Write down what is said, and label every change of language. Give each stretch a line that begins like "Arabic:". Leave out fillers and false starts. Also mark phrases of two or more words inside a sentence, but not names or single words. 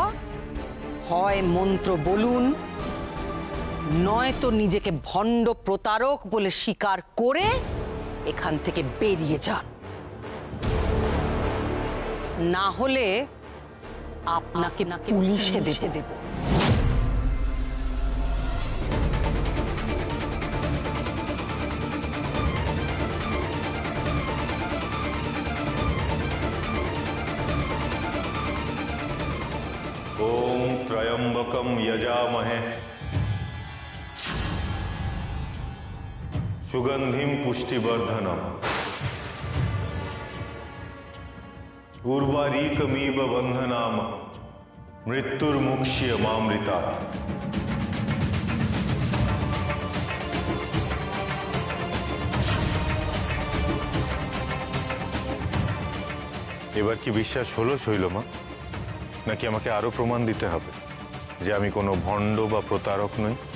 Bangla: হয় মন্ত্র বলুন, নয়তো নিজেকে ভণ্ড প্রতারক বলে স্বীকার করে এখান থেকে বেরিয়ে যান, না হলে আপনাকে পুলিশে দেব।
Sanskrit: ओम त्रयंबकम यजामहे सुगंधिम पुष्टिवर्धनम उर्वारीकमीव बंधनाम मृत्युर्मुक्ष्य मामृता।
Bangla: এবার কি বিশ্বাস হলো শৈলমা, নাকি আমাকে আরো প্রমাণ দিতে হবে যে আমি কোনো ভণ্ড বা প্রতারক নই?